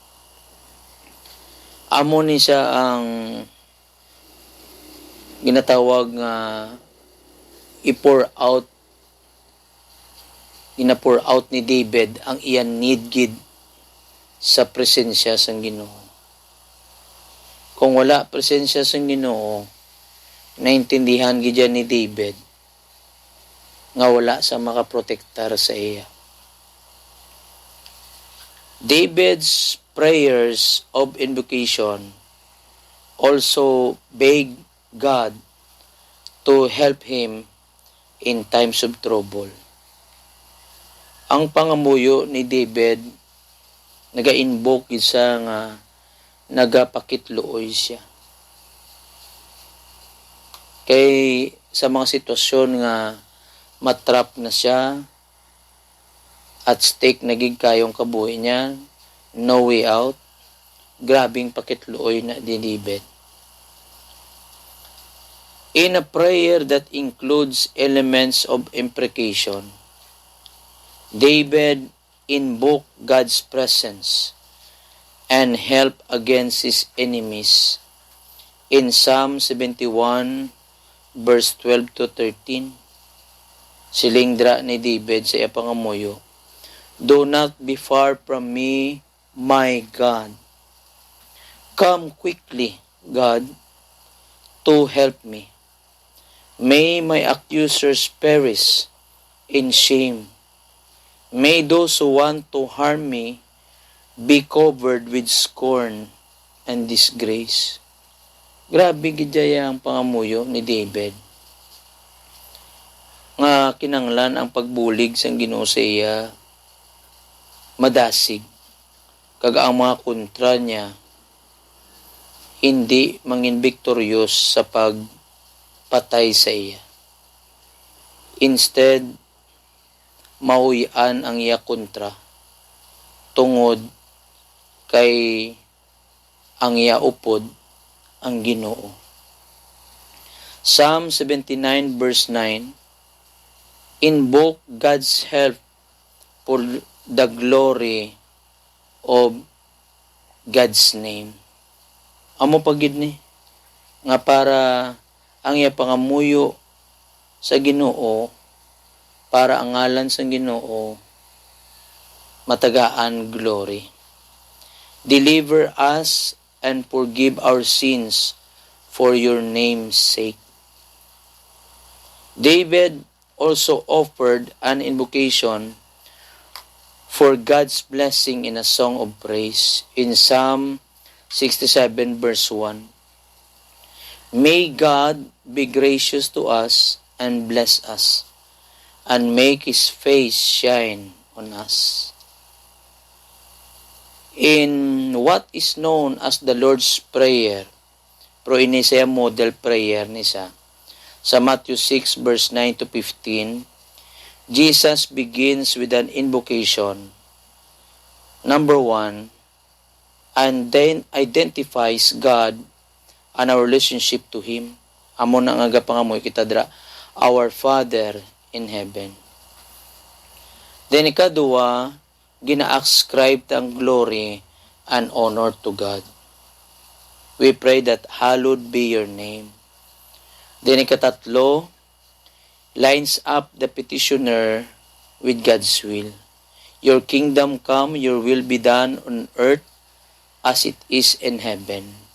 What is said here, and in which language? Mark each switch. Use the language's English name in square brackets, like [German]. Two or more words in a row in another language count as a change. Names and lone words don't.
[Hiligaynon] Amo ni siya ang ginatawag nga ina-pour out ni David ang iyan need gid sa presensya sang Ginoo. Kung wala presensya sang Ginoo, naintindihan gid ni David nga wala sa makaprotektar sa iya. [English] David's prayers of invocation also begged God to help him in times of trouble. [Hiligaynon] Ang pangamuyo ni David, naga-invoke isa nga nagapakitluoy siya. Kay sa mga sitwasyon nga matrap na siya, [English] at stake [Hiligaynon] naging kayong kabuhi niya, [English] no way out, [Hiligaynon] grabing pakitluoy na ni David. [English] In a prayer that includes elements of imprecation, David invoked God's presence and help against his enemies. In Psalm 71, verse 12 to 13, [Hiligaynon] silingdra ni David sa iya pangamuyo, [English] "Do not be far from me, my God. Come quickly, God, to help me. May my accusers perish in shame. May those who want to harm me be covered with scorn and disgrace." [Hiligaynon] Grabe gidya ang pangamuyo ni David. Nga kinanglan ang pagbulig sang Ginoo sa iya madasig. Kag ang mga kontra niya hindi mangin victorious sa pagpatay sa iya. Instead, mauyan ang iya kontra tungod kay ang iya upod ang Ginoo. [English] Psalm 79 verse 9, invoke God's help for the glory of God's name. [Hiligaynon] Amo pagid ni nga para ang iya pangamuyo sa Ginoo, para ang ngalan sa Ginoo matagaan glory. [English] Deliver us and forgive our sins for your name's sake. David also offered an invocation for God's blessing in a song of praise in Psalm 67 verse 1. May God be gracious to us and bless us, and make His face shine on us. In what is known as the Lord's Prayer, [Hiligaynon] pero ini siya [English] model prayer [Hiligaynon] ni sa Matthew 6 verse 9 to 15, [English] Jesus begins with an invocation. Number 1, and then identifies God and our relationship to Him. [Hiligaynon] Amo na nga pangamoy kita dra, [English] our Father in heaven. [Hiligaynon] Then ikadua, gina-ascribe ang [English] glory and honor to God. We pray that hallowed be your name. Then ikatatlo, lines up the petitioner with God's will. Your kingdom come, your will be done on earth as it is in heaven.